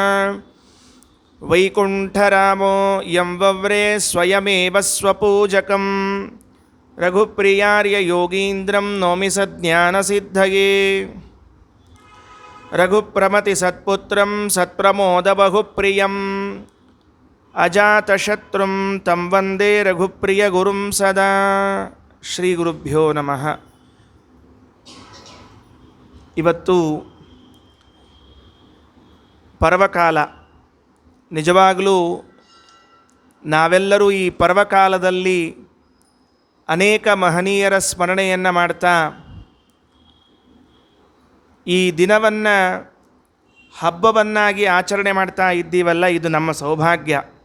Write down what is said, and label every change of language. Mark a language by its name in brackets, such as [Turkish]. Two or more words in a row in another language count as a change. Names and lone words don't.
[Sanskrit] वैकुण्ठरामो यं वव्रे स्वयमेव स्वपूजकं रघुप्रियार्य योगीन्द्रं नौमि सज्ज्ञानसिद्धये. रघुप्रमति सत्पुत्रं सत्प्रमोदबहुप्रियं अजातशत्रुं तं वन्दे रघुप्रिय गुरुं सदा. श्री गुरुभ्यो नमः. [Kannada] ಇವತ್ತು ಪರ್ವಕಾಲ. ನಿಜವಾಗಲೂ ನಾವೆಲ್ಲರೂ ಈ ಪರ್ವಕಾಲದಲ್ಲಿ ಅನೇಕ ಮಹನೀಯರ ಸ್ಮರಣೆಯನ್ನು ಮಾಡ್ತಾ ಈ ದಿನವನ್ನು ಹಬ್ಬವನ್ನಾಗಿ ಆಚರಣೆ ಮಾಡ್ತಾ ಇದ್ದೀವಲ್ಲ, ಇದು ನಮ್ಮ ಸೌಭಾಗ್ಯ.